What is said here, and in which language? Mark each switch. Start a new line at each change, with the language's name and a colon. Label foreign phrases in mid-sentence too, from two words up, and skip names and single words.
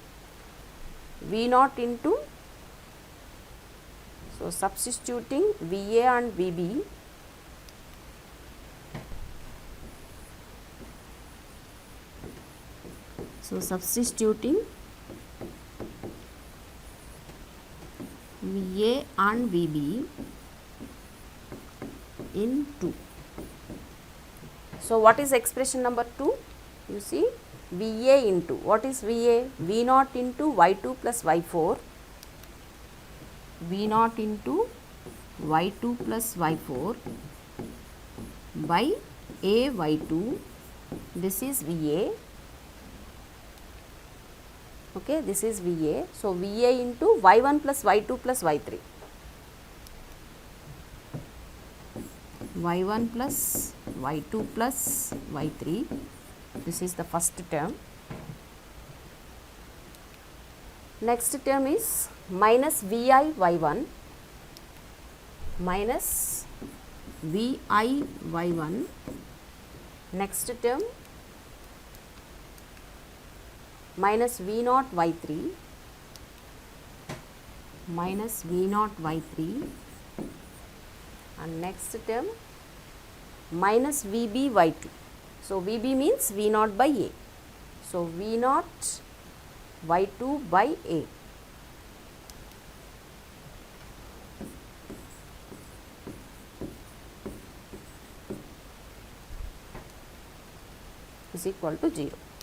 English: V0 into, so substituting VA and VB, so substituting VA and VB in 2. So what is expression number 2? You see, VA into, what is VA? V0 into Y2 plus Y4, V0 into Y2 plus Y4 by A Y2, this is VA. Okay, this is VA. So VA into Y1 plus Y2 plus Y3. Y1 plus Y2 plus Y3. This is the first term. Next term is minus VI Y1 minus VI Y1. Next term minus V0 Y3 minus V0 Y3, and next term minus VB Y2. So VB means V0 by A. So V0 Y2 by A. Is equal to 0.